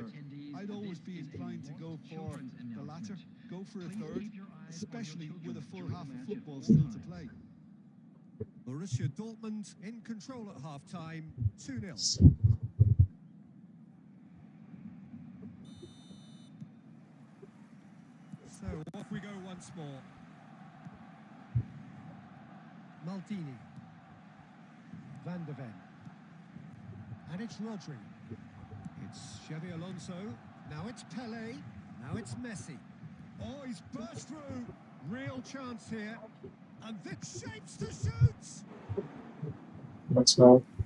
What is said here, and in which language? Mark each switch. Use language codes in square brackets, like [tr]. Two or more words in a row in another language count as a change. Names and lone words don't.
[en] I'd always be inclined to go for the latter, go for a third, especially with a full half of football still to play. Borussia Dortmund in control at half-time, 2-0. So off we go once more. Maldini. Van de Ven. And it's Rodri. It's Xabi Alonso. Now it's Pele. Now it's Messi. Oh, he's burst through. Real chance here. And this shapes to shoot. That's all.